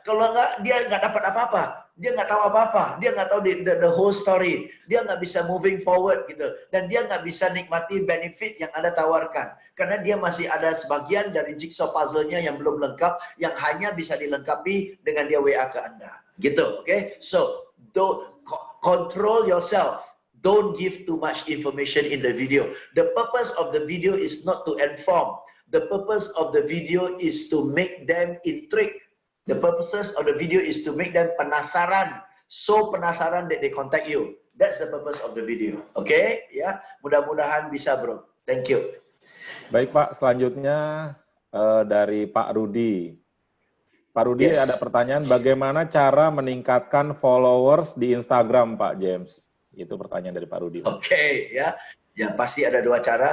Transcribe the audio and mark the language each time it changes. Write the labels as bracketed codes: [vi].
[id] Kalau nggak, dia nggak dapat apa-apa. Dia nggak tahu apa-apa. Dia nggak tahu [en] the whole story. [id] Dia nggak bisa [en] moving forward [id] gitu. Dan dia nggak bisa nikmati benefit yang Anda tawarkan. Karena dia masih ada sebagian dari jigsaw puzzle-nya yang belum lengkap, yang hanya bisa dilengkapi dengan dia WA ke Anda. Gitu, oke? Okay? [en] So, don't control yourself. Don't give too much information in the video. The purpose of the video is not to inform. The purpose of the video is to make them intrigued. The purposes of the video is to make them penasaran. So penasaran that they contact you. That's the purpose of the video. [id] Okay? Ya, mudah-mudahan bisa, Bro. [en] Thank you. [id] Baik Pak, selanjutnya dari Pak Rudi. Pak Rudi, [en] Yes. [id] ada pertanyaan, bagaimana cara meningkatkan followers di Instagram, Pak James? Itu pertanyaan dari Pak Rudi. Oke, ya. Ya, pasti ada dua cara.